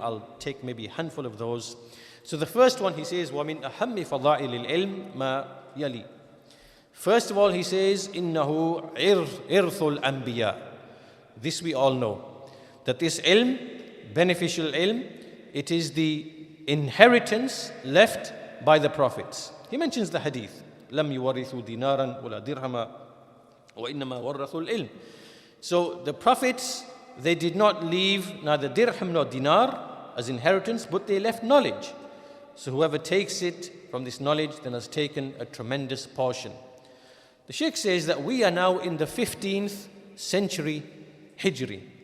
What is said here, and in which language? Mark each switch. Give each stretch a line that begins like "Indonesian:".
English: I'll take maybe a handful of those. So the first one he says,
Arabic: وَمِنْ أَهَمِّ فَضَائِلِ الْعِلْمِ مَا يَلِي.
English: First of all he says,
Arabic: إِنَّهُ إِرْثُ الْأَنْبِيَاءِ.
English: This we all know, that this ilm, beneficial ilm, it is the inheritance left by the prophets. He mentions the hadith,
Arabic: لَمْ يُوَرِثُوا دِينَارًا وَلَا دِرْهَمًا وَإِنَّمَا وَرَّثُوا الْعِلْمِ.
English: So the prophets, they did not leave neither dirham nor dinar as inheritance, but they left knowledge. So whoever takes it from this knowledge then has taken a tremendous portion. The Shaykh says that we are now in the 15th century Hijri.